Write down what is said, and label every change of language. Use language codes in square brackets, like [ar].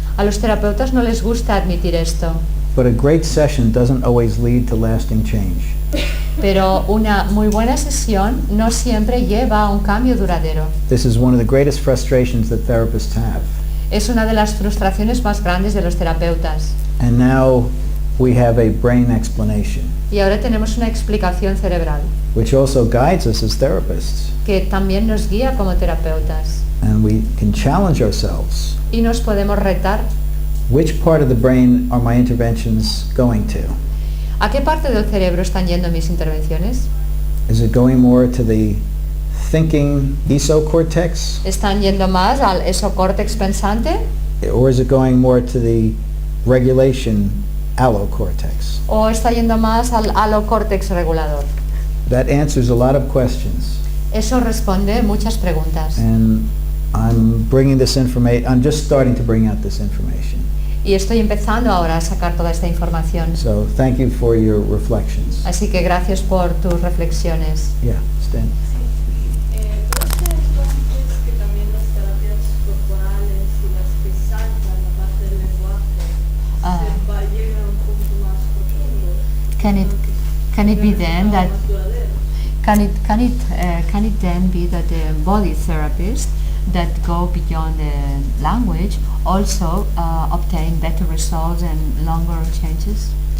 [es] A los terapeutas no les gusta admitir esto, [en] but a great session doesn't always lead to lasting change. [es] pero una muy buena sesión no siempre lleva a un cambio duradero. [en] This is one of the greatest frustrations that therapists have. [es] Es una de las frustraciones más grandes de los terapeutas. [en] And now we have a brain explanation, [es] Y ahora tenemos una explicación cerebral [en] which also guides us as therapists. [es] que también nos guía como terapeutas. [en] And we can challenge ourselves. [es] Y nos podemos retar. [en] Which part of the brain are my interventions going to? [es] ¿A qué parte del cerebro están yendo mis intervenciones? [en] Is it going more to the thinking esocortex, [es] ¿Están yendo más al esocórtex pensante [en] or is it going more to the regulation allocortex? [es] o está yendo más al alocórtex regulador? [en] That answers a lot of questions. [es] Eso responde muchas preguntas. [en] And I'm bringing this information, I'm just starting to bring out this information. [es] Y estoy empezando ahora a sacar toda esta información. [en] So thank you for your reflections. [es] Así que gracias por tus reflexiones. [en] Yeah, Stan. [es] ¿Puede ser entonces que también las terapias corporales y las que saltan la parte del lenguaje lleguen a un punto más profundo? [en] Can it be then that [es] Más duradero. [en] can it then be that the body therapists that go beyond the language also obtain better results and longer changes?